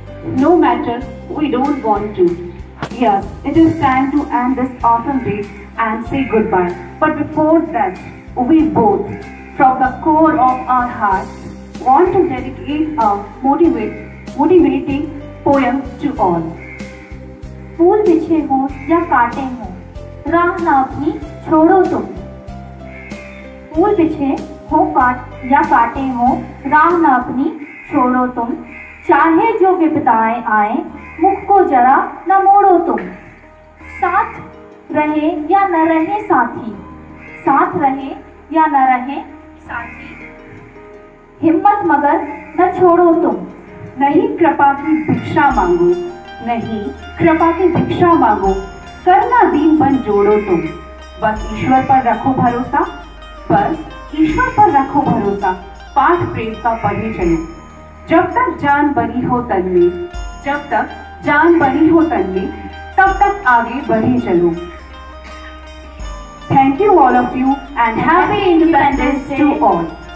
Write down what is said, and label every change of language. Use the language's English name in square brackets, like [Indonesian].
[English] No matter we don't want to. Yes, it is time to end this awesome day and say goodbye. But before that, we both, from the core of our hearts, want to dedicate a motivating poem to all. [Hindi] फूल बिछे हो या काटे हो, राह ना अपनी छोड़ो तुम। फूल बिछे हो या काटे हो, राह ना अपनी छोड़ो तुम। चाहे जो विपदाएं आए, मुख को जरा न मोड़ो तुम। साथ रहे या न रहे साथी, साथ रहे या न रहे साथी, हिम्मत मगर न छोड़ो तुम। नहीं कृपा की भिक्षा मांगो, नहीं कृपा की भिक्षा मांगो, करना दीन बन जोड़ो तुम। बस ईश्वर पर रखो भरोसा, बस ईश्वर पर रखो भरोसा, पाठ प्रेम का पढ़े चलो। जब तक जान बनी हो तन में, जब तक जान बनी हो तन में, तब तक आगे बढ़े चलो। [English] Thank you all of you and happy Independence Day to all.